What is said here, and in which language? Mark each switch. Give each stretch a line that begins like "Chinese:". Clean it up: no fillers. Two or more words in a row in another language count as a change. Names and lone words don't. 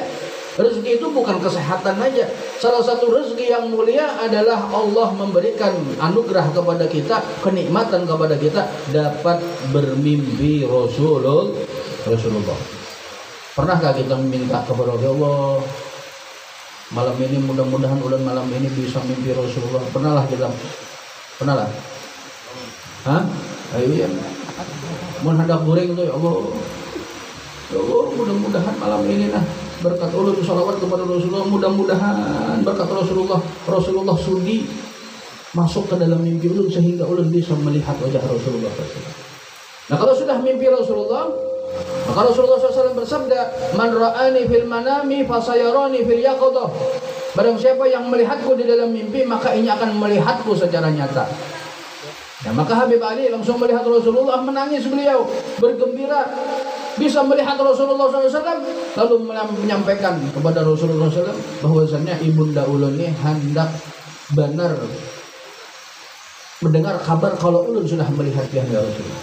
Indonesian: Rezeki itu bukan kesehatan aja. Salah satu rezeki yang mulia adalah Allah memberikan anugerah kepada kita, kenikmatan kepada kita dapat bermimpi Rasulullah. Pernahkah kita meminta kepada Allah, malam ini mudah-mudahan ulun malam ini bisa mimpi Rasulullah? Pernahlah kita? Pernahlah? Hah? Ayo ya. Mun hendak goreng tuh ya Allah. Ya Allah, mudah-mudahan malam ini nah berkat ulun sholawat kepada Rasulullah, mudah-mudahan berkat Rasulullah sudi masuk ke dalam mimpi ulun sehingga ulun bisa melihat wajah Rasulullah. Nah kalau sudah mimpi Rasulullah, maka Rasulullah SAW bersabda,
Arabic: من رآني في المنام فسيراني في اليقظة.
Indonesian: Barang siapa yang melihatku di dalam mimpi, maka ini akan melihatku secara nyata. Nah, maka Habib Ali langsung melihat Rasulullah, menangis beliau, bergembira bisa melihat Rasulullah SAW, lalu menyampaikan kepada Rasulullah SAW bahwasanya ibunda ulun ini hendak benar mendengar kabar kalau ulun sudah melihat wajah Rasulullah.